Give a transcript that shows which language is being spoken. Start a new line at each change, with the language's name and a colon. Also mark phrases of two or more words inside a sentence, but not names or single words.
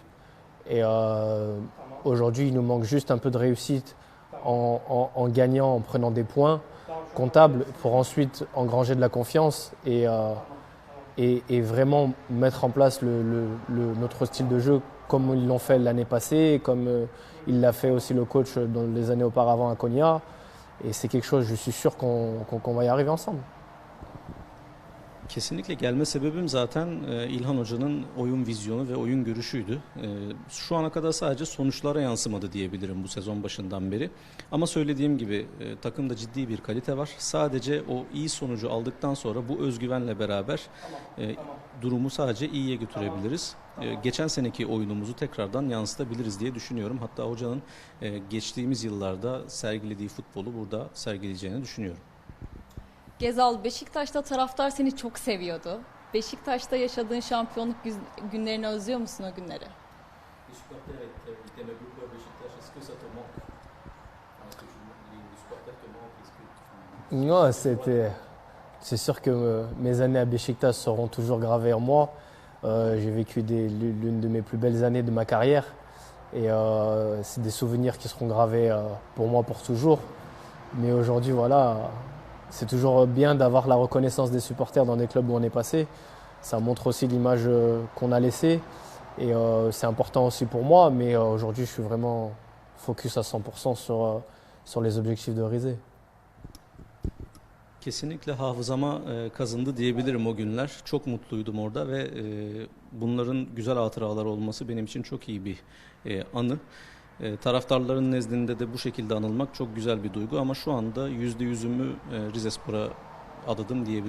French: Et aujourd'hui, il nous manque juste un peu de réussite en gagnant, en prenant des points comptables pour ensuite engranger de la confiance et vraiment mettre en place notre style de jeu comme ils l'ont fait l'année passée, comme il l'a fait aussi le coach dans les années auparavant à Konya. Et c'est quelque chose, je suis sûr qu'on va y arriver ensemble.
Turkish: Kesinlikle gelme sebebim zaten İlhan Hoca'nın oyun vizyonu ve oyun görüşüydü. Şu ana kadar sadece sonuçlara yansımadı diyebilirim bu sezon başından beri. Ama söylediğim gibi takımda ciddi bir kalite var. Sadece o iyi sonucu aldıktan sonra bu özgüvenle beraber durumu sadece iyiye götürebiliriz. Geçen seneki oyunumuzu tekrardan yansıtabiliriz diye düşünüyorum. Hatta hocanın geçtiğimiz yıllarda sergilediği futbolu burada sergileyeceğini düşünüyorum. Gezal, Beşiktaş'ta taraftar seni çok seviyordu. Beşiktaş'ta yaşadığın şampiyonluk günlerini özlüyor musun o günleri?
French: Non, c'est sûr que mes années à Beşiktaş seront toujours gravées en moi. J'ai vécu l'une de mes plus belles années de ma carrière et c'est des souvenirs qui seront gravés pour moi pour toujours. Mais aujourd'hui, voilà, c'est toujours bien d'avoir la reconnaissance des supporters dans des clubs où on est passé. Ça montre aussi l'image qu'on a laissée et c'est important aussi pour moi. Mais aujourd'hui, je suis vraiment focus à 100% sur les objectifs de Rizé.
Turkish: Kesinlikle hafızama kazındı diyebilirim o günler. Çok mutluydum orada ve bunların güzel hatıralar olması benim için çok iyi bir anı. Taraftarların nezdinde de bu şekilde anılmak çok güzel bir duygu ama şu anda %100'ümü Rizespor'a adadım diyebilirim.